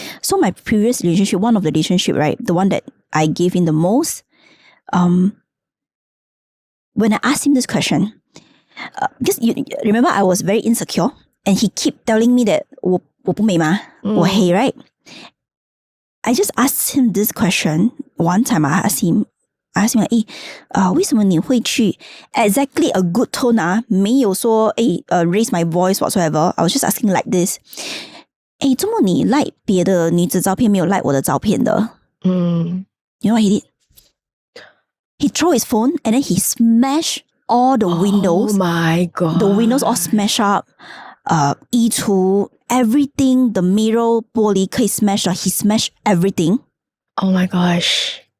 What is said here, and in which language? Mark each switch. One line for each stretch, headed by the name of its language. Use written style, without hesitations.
English: So my previous relationship, one of the relationship, right, the one that I gave in the most, when I asked him this question, because you remember I was very insecure and he keep telling me that
Chinese: 我不美吗？ 我黑,
English: right? I just asked him this question. One time I asked him like,
Chinese: 为什么你会去
English: exactly a good tone 啊？
Chinese: 没有说
English: raise my voice whatsoever. I was just asking like this.
Chinese: 怎么你 like 别的女子照片没有 like 我的照片的？
English: You know what he did? He threw his phone and then he smashed all the windows. Oh my God. The windows all smashed up.
Chinese: 衣橱
English: everything, the mirror
Chinese: 玻璃可以
English: smash 了 he smashed everything. Oh my gosh.